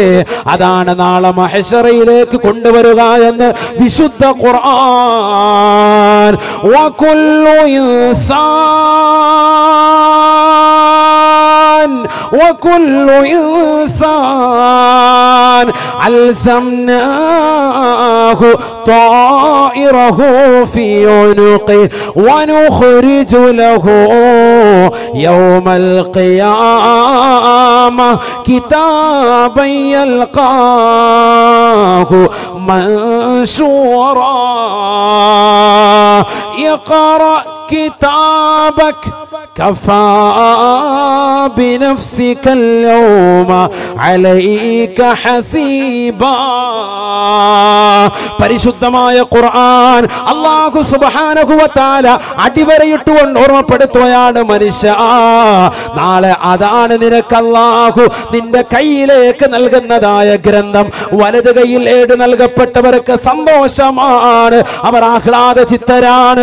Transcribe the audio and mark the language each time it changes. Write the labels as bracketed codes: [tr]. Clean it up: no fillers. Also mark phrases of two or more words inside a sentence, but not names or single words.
[ml] അതാണ് നാളെ മഹ്ശറയിലേക്ക് കൊണ്ടുവരിക എന്ന് വിശുദ്ധ ഖുർആൻ. [ar] وكل إنسان ألزمناه طائره في عنقه ونخرج له يوم القيامة كتابا يلقاه منشورا اقرأ كتابك كفى بنفسك اليوم عليك حسيبا. [ml] പരിശുദ്ധമായ ഖുർആൻ അല്ലാഹു [ar] سبحانه وتعالى [ml] അടിവരയിട്ടുകൊണ്ട് ഓർമ്മപ്പെടുത്തുകയാണ്, മനുഷ്യ നാളെ അതാണ് നിനക്ക് അല്ലാഹു നിന്റെ കയ്യിലേക്ക് നൽകുന്നതായ ഗ്രന്ഥം. വലത് കയ്യിൽ ഏട് നൽകപ്പെട്ടവർക്ക് സന്തോഷമാണ്, അവർ ആഹ്ലാദ ചിത്തരാണ്.